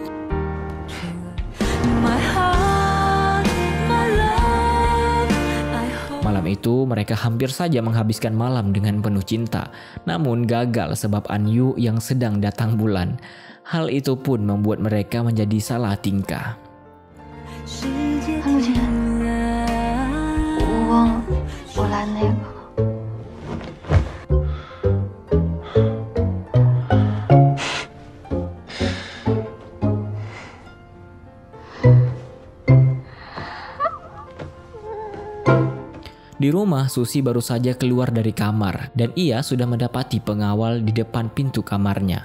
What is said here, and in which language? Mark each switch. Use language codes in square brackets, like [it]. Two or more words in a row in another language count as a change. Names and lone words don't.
[id] Malam itu mereka hampir saja menghabiskan malam dengan penuh cinta. Namun gagal sebab Anyu yang sedang datang bulan. Hal itu pun membuat mereka menjadi salah tingkah. [zh] 陆姐，我来那个。 [id] Di rumah, Susi baru saja keluar dari kamar dan ia sudah mendapati pengawal di depan pintu kamarnya.